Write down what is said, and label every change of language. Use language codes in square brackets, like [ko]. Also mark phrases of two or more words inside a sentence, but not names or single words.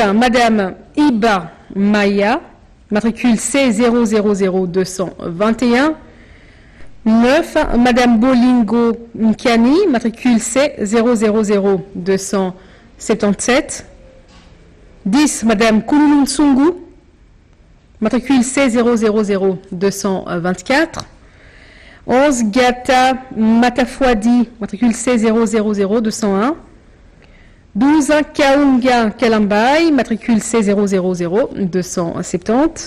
[fr] Madame Iba Maya, matricule C000 221. 9. Madame Bolingo Mkiani, matricule C000 277. 10. Madame Kulun Tsungu, matricule C000 224. 11. Gata Matafwadi, matricule C000 201. 12. Kaunga Kalambai, matricule C000 270.